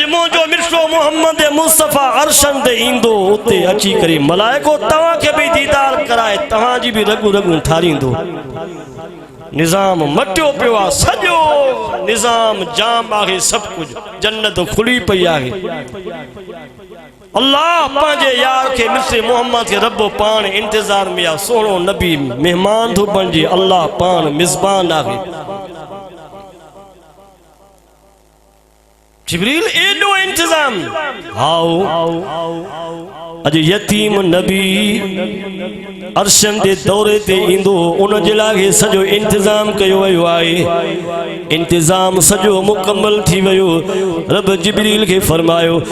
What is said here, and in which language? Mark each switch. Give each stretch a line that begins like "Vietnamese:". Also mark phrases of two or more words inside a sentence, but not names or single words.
Sindhi: मुंहिंजो मिठो मोहम्मद मुस्तफ़ा अर्शन ते ईंदो उते अची करे मलाइको तव्हांखे बि दीदार कराए तव्हांजी बि रगूं रगूं ठारींदो निज़ाम मटियो पियो आहे सॼो निज़ाम जाम आहे सभु कुझु जन्नत खुली पई आहे अल्लाह पंहिंजे यार के मिस्र मोहम्मद के रब पान इंतजार में आ सोनो नबी मेहमान थो बणिजे अल्लाह पान मिज़बान आहे जिब्रील एडो इंतजाम हाओ अॼु यतीम नबी अर्शन जे दौरे ते ईंदो उन जे लाइ सॼो इंतजाम कयो वियो आहे इंतजाम सॼो मुकम्मल थी वियो रब जिब्रील खे फरमायो